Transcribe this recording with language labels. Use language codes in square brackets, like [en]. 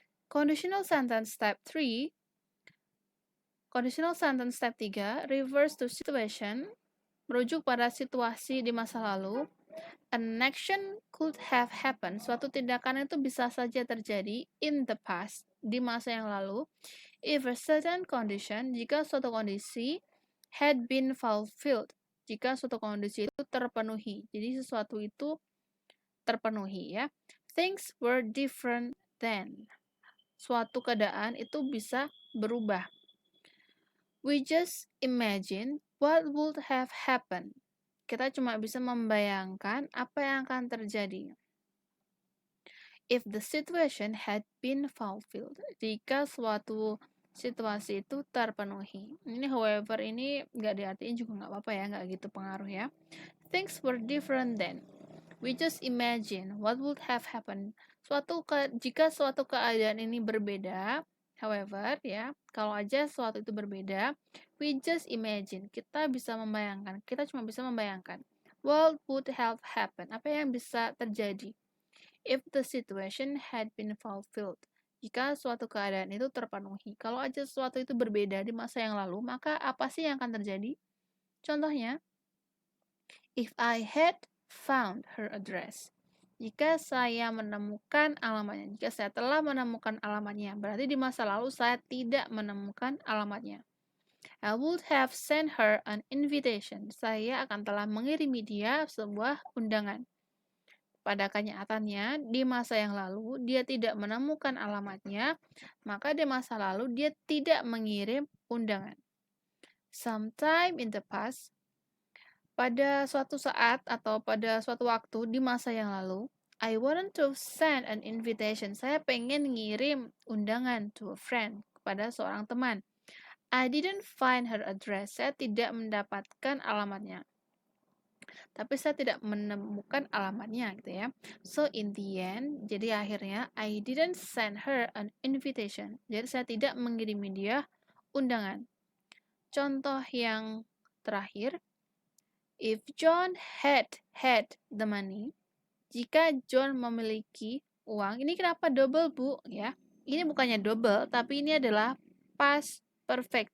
[en] Conditional sentence type 3. Conditional sentence type 3 refers to situation, [id] merujuk pada situasi di masa lalu. [en] An action could have happened. [id] Suatu tindakan itu bisa saja terjadi [en] in the past, [id] di masa yang lalu. [en] If a certain condition, [id] jika suatu kondisi [en] had been fulfilled, [id] jika suatu kondisi itu terpenuhi. Jadi sesuatu itu terpenuhi ya. [en] Things were different then. [id] Suatu keadaan itu bisa berubah. [en] We just imagine what would have happened. [id] Kita cuma bisa membayangkan apa yang akan terjadi. [en] If the situation had been fulfilled. [id] Jika suatu situasi itu terpenuhi. Ini however ini nggak diartiin juga nggak apa-apa ya, nggak gitu pengaruh ya. [en] Things were different then. We just imagine what would have happened. [id] Jika suatu keadaan ini berbeda, however ya, kalau aja suatu itu berbeda, [en] we just imagine. [id] Kita bisa membayangkan. Kita cuma bisa membayangkan. [en] What would have happened? [id] Apa yang bisa terjadi? [en] If the situation had been fulfilled. [id] Jika suatu keadaan itu terpenuhi. Kalau aja sesuatu itu berbeda di masa yang lalu, maka apa sih yang akan terjadi? [en] Contohnya, if I had found her address. [id] Jika saya menemukan alamatnya, jika saya telah menemukan alamatnya, berarti di masa lalu saya tidak menemukan alamatnya. [en] I would have sent her an invitation. [id] Saya akan telah mengirimi dia sebuah undangan. Pada kenyataannya, di masa yang lalu dia tidak menemukan alamatnya, maka di masa lalu dia tidak mengirim undangan. [en] Sometime in the past, [id] pada suatu saat atau pada suatu waktu di masa yang lalu, [en] I wanted to send an invitation. [id] Saya pengen ngirim undangan [en] to a friend, [id] kepada seorang teman. [en] I didn't find her address. [id] Saya tidak mendapatkan alamatnya. Tapi saya tidak menemukan alamatnya gitu ya. [en] So in the end, [id] jadi akhirnya [en] I didn't send her an invitation. [id] Jadi saya tidak mengirimi dia undangan. Contoh yang terakhir, [en] if John had the money, [id] jika John memiliki uang, ini kenapa double Bu ya? Ini bukannya double, tapi ini adalah past perfect.